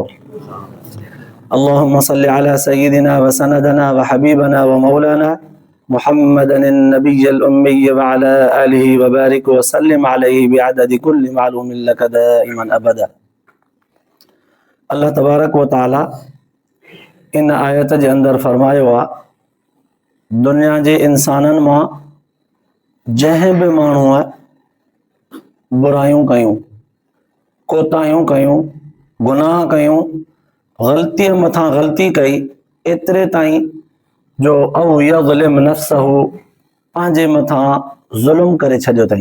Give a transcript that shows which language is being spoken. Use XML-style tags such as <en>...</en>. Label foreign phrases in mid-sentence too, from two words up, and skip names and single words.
<ar>اللهم صل على سيدنا وسندنا وحبيبنا ومولانا محمد النبي الأمي وعلى آله وبارك وسلم عليه بعدد كل معلوم لك دائما أبدا. الله تبارك وتعالى</ar> <sd>इन आयत जे अंदरि फरमायो आहे, दुनिया जे इंसाननि मां जंहिं बि माण्हूअ बुरायूं कयूं, कोताहियूं कयूं, गुनाह कयूं, ग़लतीअ मथां ग़लती कई, एतिरे ताईं जो</sd> <ar>أو يظلم نفسه,</ar> <sd>पंहिंजे मथां ज़ुल्म करे छॾियो अथई।</sd>